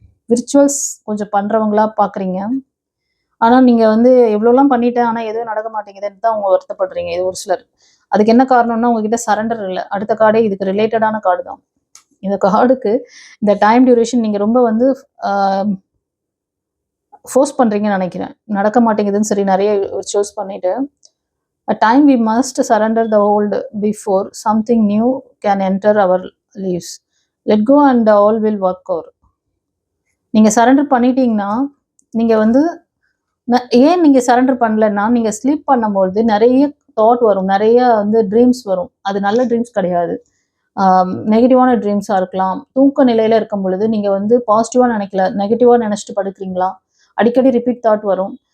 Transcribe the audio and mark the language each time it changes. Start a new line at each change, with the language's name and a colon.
Tamil: விர்ச்சுவல்ஸ் கொஞ்சம் பண்ணுறவங்களா பார்க்குறீங்க. ஆனால் நீங்கள் வந்து எவ்வளோலாம் பண்ணிட்டேன் ஆனால் எதுவும் நடக்க மாட்டேங்குதுன்னு தான் அவங்க வருத்தப்படுறீங்க. இது ஒரு சிலர். அதுக்கு என்ன காரணம்னா உங்ககிட்ட சரண்டர் இல்லை. அடுத்த கார்டே இதுக்கு ரிலேட்டடான கார்டு தான். இந்த கார்டுக்கு இந்த டைம் டியூரேஷன் நீங்கள் ரொம்ப வந்து ஃபோர்ஸ் பண்ணுறீங்கன்னு நினைக்கிறேன். நடக்க மாட்டேங்குதுன்னு சரி நிறைய சூஸ் பண்ணிவிட்டு
English: a time we must surrender the old before something new can enter our lives. Let go and all will work out.
Tamil: நீங்கள் சரண்டர் பண்ணிட்டீங்கன்னா நீங்கள் வந்து ஏன் நீங்கள் சரண்டர் பண்ணலைன்னா நீங்கள் ஸ்லீப் பண்ணும்போது நிறைய தாட் வரும், நிறைய வந்து ட்ரீம்ஸ் வரும். அது நல்ல ட்ரீம்ஸ் கிடையாது, நெகட்டிவான ட்ரீம்ஸாக இருக்கலாம். தூக்க நிலையில் இருக்கும் பொழுது நீங்கள் வந்து பாசிட்டிவாக நினைக்கல, நெகட்டிவாக நினச்சிட்டு படுக்கிறீங்களா, அடிக்கடி ரிப்பீட் தாட் வரும்.